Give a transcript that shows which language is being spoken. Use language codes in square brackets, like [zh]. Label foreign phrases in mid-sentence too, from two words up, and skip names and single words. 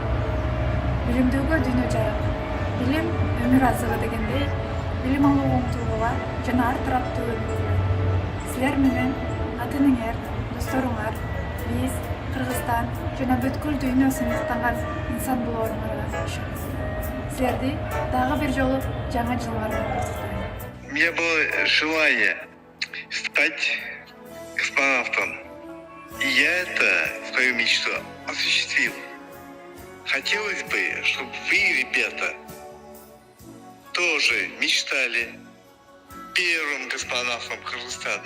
[ky] Билимдүүгө дүйнө жайык. Билим өмүр азыгы дегендей, билим алууга умтулууга жана ар тараптуу өнүгүүгө. Силер менен ата-энеңер, досторуңар, биз Кыргызстан жана бүткүл дүйнө сыймыктанган инсан болооруңарга ишенем. Силерди дагы бир жолу жаңы жылыңар менен куттуктайм. [ru] У меня было желание стать космонавтом. И я свою мечту осуществил. Хотелось бы, чтобы вы, ребята, тоже мечтали первым космонавтом Кыргызстана.